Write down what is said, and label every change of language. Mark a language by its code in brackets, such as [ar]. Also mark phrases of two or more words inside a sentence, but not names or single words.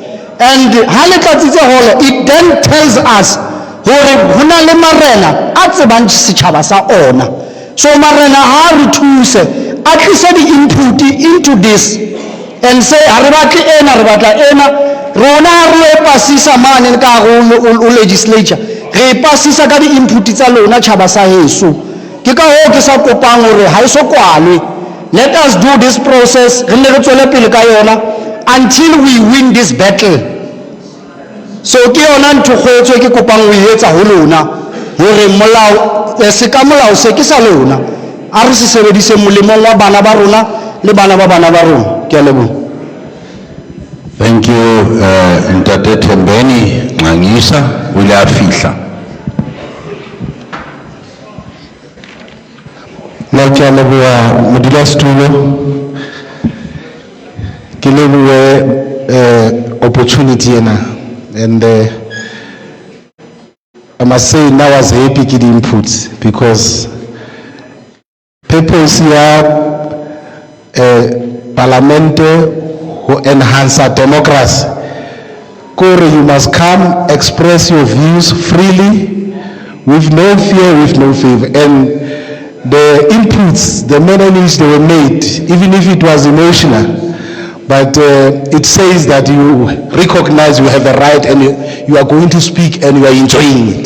[st] And ha le tlatsitse holo, [en] it then tells us [st] hore hona le marena a tsebang setjhaba sa ona. So marena ha re thuse [en] at least the input into this and say [st] ha re batle ena re batla ena. Rona re pasisa mane ka go legislature, re pasisa ka di input tsa lona tjhaba sa heso. Ke ka ho ke sa kopang hore ha iso kwalwe. [en] Let us do this process [st] re ne re tswele pele ka yona [en] until we win this battle. [st] So ke yona ntho kgwetswe ke kopang ho etsa ho lona hore molao se ka molao se ke sa lona a re se sebedise molemong wa bana ba rona le bana ba rona. Ke a leboha. [en] Thank you, [st] Ntate Thembeni Ngangisa, o ile a fihla. La ke a leboha modulasetulo, ke lebohe opportunity ena, [en] and I must say now I was happy [st] ke di [en] inputs because purpose ya parlamente who enhance our democracy. Kore, you must come, express your views freely, with no fear, with no favor. And the inputs, the manner in which they were made, even if it was emotional, but it says that you recognize you have a right and you are going to speak and you are enjoying it.